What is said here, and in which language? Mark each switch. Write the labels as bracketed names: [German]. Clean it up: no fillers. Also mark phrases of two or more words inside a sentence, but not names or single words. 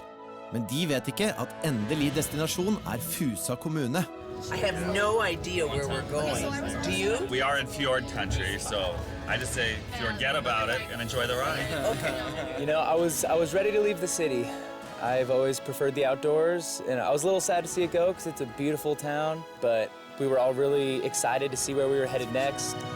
[Norwegian] Men de vet ikke at endelig destinasjon Fusa kommune. [English] I have no idea where we're going. Do you? We are in fjord country, so I just say forget about it and enjoy the ride. You know, I was ready to leave the city. I've always preferred the outdoors, and I was a little sad to see it go because it's a beautiful town, but we were all really excited to see where we were headed next.